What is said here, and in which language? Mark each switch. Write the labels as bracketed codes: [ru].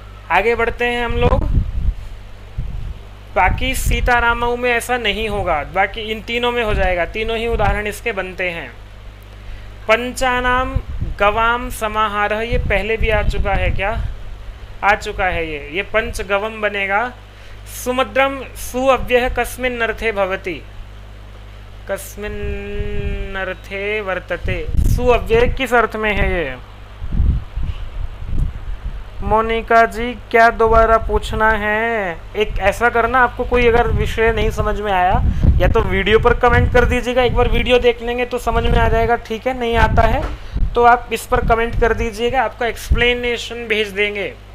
[hi] आगे बढ़ते हैं हम लोग। बाकी सीतारामऊ में ऐसा नहीं होगा, बाकी इन तीनों में हो जाएगा। तीनों ही उदाहरण इसके बनते हैं। [sa] पंचानाम गवाम समाहारः, [hi] ये पहले भी आ चुका है क्या? आ चुका है ये पंच गवम बनेगा। [sa] सुमद्रम सु अव्यय कस्मिन् अर्थे भवति, कस्मिन् अर्थे वर्तते। [hi] सु अव्यय किस अर्थ में है ये? मोनिका जी क्या दोबारा पूछना है? एक ऐसा करना, आपको कोई अगर विषय नहीं समझ में आया या तो वीडियो पर कमेंट कर दीजिएगा, एक बार वीडियो देख लेंगे तो समझ में आ जाएगा। ठीक है, नहीं आता है तो आप इस पर कमेंट कर दीजिएगा, आपका एक्सप्लेनेशन भेज देंगे।